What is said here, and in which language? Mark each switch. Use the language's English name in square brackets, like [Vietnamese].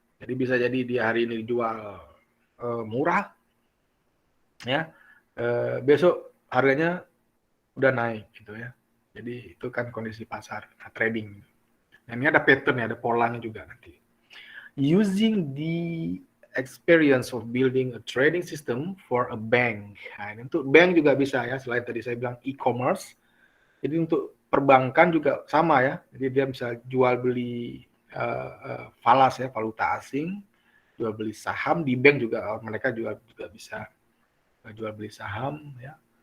[Indonesian] Jadi bisa jadi di hari ini dijual murah, ya, besok harganya udah naik gitu ya. Jadi itu kan kondisi pasar, trading. Dan ini ada pattern ya, ada polanya juga nanti. [English] using the experience of building a trading system for a bank. [Indonesian] Nah, ini untuk bank juga bisa ya, selain tadi saya bilang e-commerce. Jadi untuk perbankan juga sama ya. Jadi dia bisa jual beli falas ya, valuta asing, jual beli saham di bank juga mereka juga bisa jual beli saham ya.